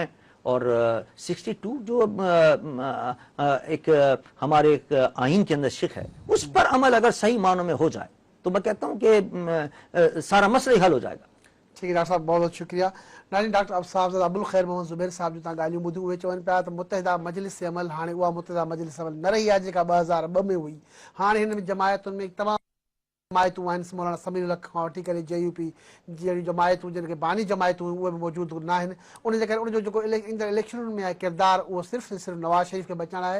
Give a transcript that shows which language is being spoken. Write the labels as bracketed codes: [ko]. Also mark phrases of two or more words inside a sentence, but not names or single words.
[ur] اور 62 جو ایک ہمارے ایک آئین کے اندر شق ہے, اس پر عمل اگر صحیح معنوں میں ہو جائے تو میں کہتا ہوں کہ سارا مسئلہ حل ہو جائے گا. ٹھیک ہے ڈاکٹر صاحب, بہت بہت شکریہ. ناظرین, ڈاکٹر صاحب [sd] ابو الخیر محمد زبیر صاحب جو تव्हां ॻाल्हियूं ॿुधियूं, उहे चवनि पिया त मुतहिदा मजलिस अमल हाणे उहा मुतहिदा मजलिस अमल न रही आहे जेका 2002 में हुई. हाणे हिन जमायतुनि में तमामु जमायतूं आहिनि, मौलाना समीर लख खां वठी करे JUP जहिड़ी जमायतूं जिन खे बानी जमायतूं उहे बि मौजूदु न आहिनि. उन जे करे उनजो जेको ईंदड़ इलेक्शनुनि में आहे किरदारु, उहो सिर्फ़ु ऐं सिर्फ़ु नवाज़ शरीफ़ खे बचाइणु आहे.